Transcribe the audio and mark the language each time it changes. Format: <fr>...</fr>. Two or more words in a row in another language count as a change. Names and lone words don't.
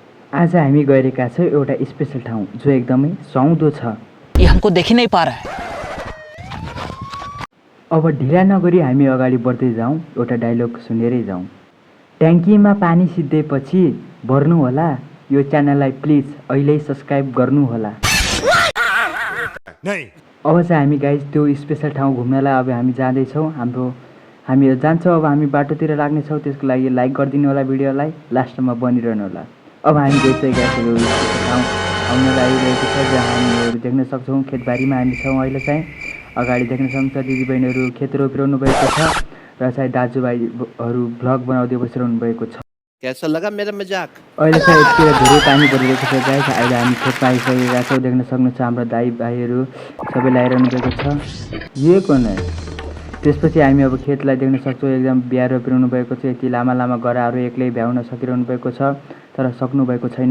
<ne>आज हामी गएका छौँ एउटा स्पेशल ठाउँ जो एकदमै सुहाउँदो छ।</ne> <hi>ये हमको देख ही नहीं पा रहा है।</hi> <ne>अब ढिला नगरी हामी अगाडि बढ्दै जाउँ, एउटा डायलग सुनेरै जाउँ। ट्याङ्कीमा पानी सिद्धेपछि भर्नु होला, यो च्यानललाई प्लिज अहिले सब्स्क्राइब गर्नु होला। अब चाहिँ हामी गाइज त्यो स्पेशल ठाउँ घुम्नलाई अब हामी जाँदैछौँ। हामी जान्छौँ, अब हामी बाटोतिर लाग्नेछौँ। त्यसको लागि लाइक गरिदिनु होला भिडियोलाई, लास्टमा बनिरहनु होला। अब हामी गइसकेका छौँ ठाउँ आउन लागिरहेको छ, जहाँ हामीहरू देख्न सक्छौँ खेतबारीमा हामी छौँ। अहिले चाहिँ अगाडि देख्न सक्छ दिदीबहिनीहरू खेत रोपिरहनु भएको छ र चाहिँ दाजुभाइहरू भ्लग बनाउँदै बसिरहनु भएको छ।</ne> <hi>कैसा लगा मेरा मजाक?</hi> <ne>अहिले चाहिँ यतिखेर धेरै पानी परिरहेको छ गाइस। अहिले हामी खेतमा आइसकेका छौँ। देख्न सक्नुहुन्छ हाम्रो दाइ भाइहरू सबै लगाइरहनु भएको छ।</ne> <hi>यो कोन है?</hi> <ne>त्यसपछि हामी अब खेतलाई देख्न सक्छौँ, एकदम बिहा रोपिरहनु भएको छ। यति लामा लामा गराहरू एक्लै भ्याउन सकिरहनु भएको छ, तर सक्नु भएको छैन।</ne>